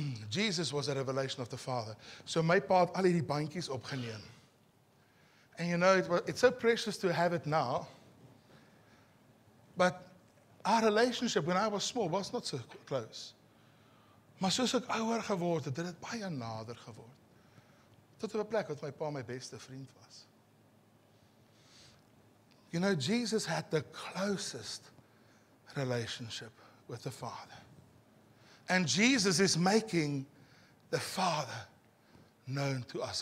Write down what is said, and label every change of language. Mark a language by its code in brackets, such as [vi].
[en] Jesus was a revelation of the Father. So [af] my pa het al hierdie bandjies opgeneem. [en] And you know, it's so precious to have it now. But our relationship when I was small was not so close. [af] Maar soos ek ouer geword het, het dit baie nader geword. Tot op 'n plek wat my pa my beste vriend was. [en] You know, Jesus had the closest relationship with the Father. And Jesus is making the Father known to us.